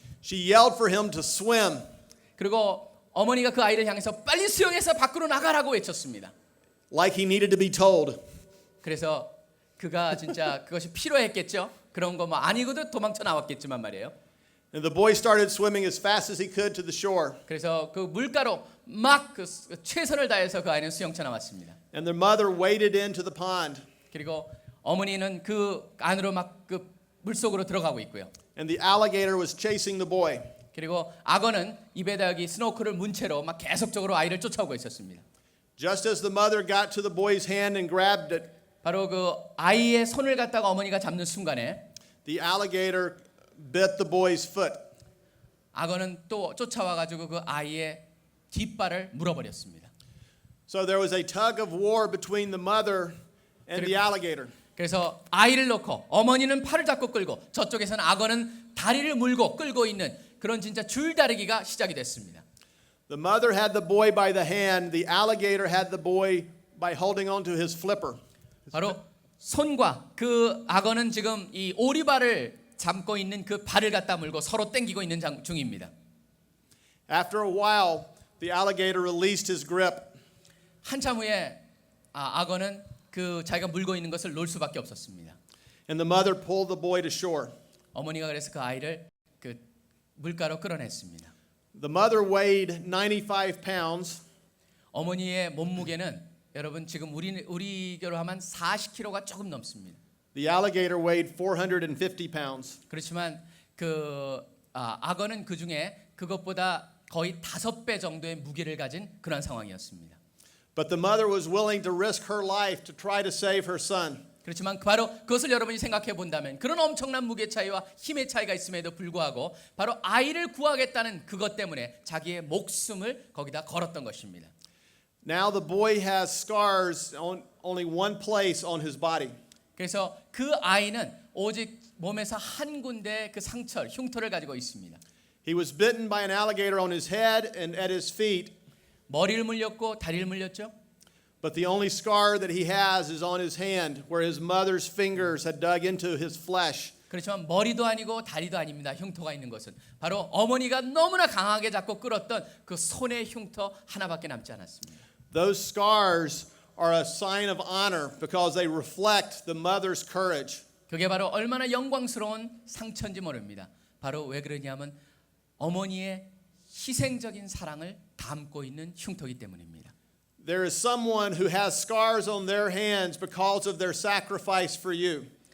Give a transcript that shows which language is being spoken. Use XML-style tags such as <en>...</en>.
<en>She yelled for him to swim.</en> <ko>그리고 어머니가 그 아이를 향해서 빨리 수영해서 밖으로 나가라고 외쳤습니다.</ko> <en>Like he needed to be told.</en> <ko>그래서 그가 진짜 그것이 필요했겠죠. 그런 거 뭐 아니고도 도망쳐 나왔겠지만 말이에요.</ko> <en>And the boy started swimming as fast as he could to the shore.</en> <ko>그래서 그 물가로 막 그 최선을 다해서 그 아이는 수영쳐 나왔습니다.</ko> <en>And their mother waded into the pond.</en> <ko>그리고 어머니는 그 안으로 막 그 물속으로 들어가고 있고요.</ko> <en>And the alligator was chasing the boy.</en> <ko>그리고 악어는 입에다 여기 스노클을 문 채로 막 계속적으로 아이를 쫓아오고 있었습니다.</ko> <en>Just as the mother got to the boy's hand and grabbed it,</en> <ko>바로 그 아이의 손을 갖다가 어머니가 잡는 순간에</ko> <en>the alligator bit the boy's foot.</en> <ko>악어는 또 쫓아와 가지고 그 아이의 뒷발을 물어버렸습니다.</ko> <en>So there was a tug of war between the mother and the alligator.</en> <ko>그래서 아이를 놓고 어머니는 팔을 잡고 끌고 저쪽에서는 악어는 다리를 물고 끌고 있는 그런 진짜 줄다리기가 시작이 됐습니다.</ko> <en>The mother had the boy by the hand, the alligator had the boy by holding on to his flipper.</en> <ko>바로 손과 그 악어는 지금 이 오리발을 잡고 있는 그 발을 갖다 물고 서로 당기고 있는 중입니다.</ko> <en>After a while, the alligator released his grip.</en> <ko>한참 후에 악어는 그 자기가 물고 있는 것을 놓을 수밖에 없었습니다.</ko> <en>And the mother pulled the boy to shore.</en> <ko>어머니가 그래서 그 아이를 그 물가로 끌어냈습니다.</ko> <en>The mother weighed 95 pounds.</en> <ko>어머니의 몸무게는 여러분 지금 우리로 하면 40kg가 조금 넘습니다.</ko> <en>The alligator weighed 450 pounds.</en> <ko>그렇지만 그 악어는 그 중에 그것보다 거의 5배 정도의 무게를 가진 그런 상황이었습니다.</ko> <en>But the mother was willing to risk her life to try to save her son.</en> <ko>그렇지만 바로 그것을 여러분이 생각해 본다면 그런 엄청난 무게 차이와 힘의 차이가 있음에도 불구하고 바로 아이를 구하겠다는 그것 때문에 자기의 목숨을 거기다 걸었던 것입니다.</ko> <en>Now the boy has scars on only one place on his body.</en> <ko>그래서 그 아이는 오직 몸에서 한 군데 그 상처, 흉터를 가지고 있습니다.</ko> <en>He was bitten by an alligator on his head and at his feet.</en> <ko>머리를 물렸고 다리를 물렸죠.</ko> <en>But the only scar that he has is on his hand, where his mother's fingers had dug into his flesh.</en> <ko>그렇지만 머리도 아니고 다리도 아닙니다. 흉터가 있는 것은 바로 어머니가 너무나 강하게 잡고 끌었던 그 손의 흉터 하나밖에 남지 않았습니다.</ko> <en>Those scars are a sign of honor because they reflect the mother's courage.</en> <ko>그게 바로 얼마나 영광스러운 상처인지 모릅니다. 바로 왜 그러냐면 어머니의 희생적인 사랑을 담고 있는 흉터이기 때문입니다.</ko> <en>There is someone who has scars on their hands because of their sacrifice for you.</en>